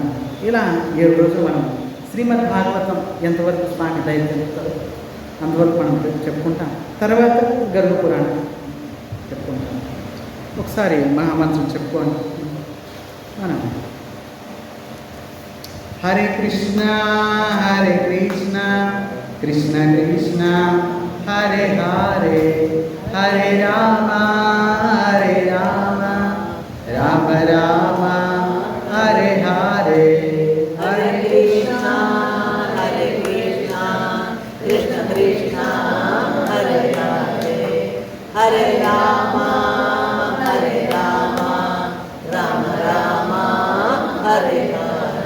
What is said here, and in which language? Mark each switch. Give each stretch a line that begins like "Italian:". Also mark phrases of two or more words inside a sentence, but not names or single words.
Telugu: ఇలా 7 రోజులు మనం శ్రీమద్ భాగవతం ఎంతవరకు స్వామి దయ చెప్తారో అంతవరకు మనం చెప్పుకుంటాం. తర్వాత గరుడ పురాణం చెప్పుకుంటాం. ఒకసారి మహామంత్రం చెప్పుకోండి. మనం
Sanskrit: హరే కృష్ణ కృష్ణ కృష్ణ హరే హరే, హరే రామ రామ రామ హరే హరే, హరే కృష్ణ కృష్ణ కృష్ణ హరే హరే, హరే రామ రామ రామ హరే హరే,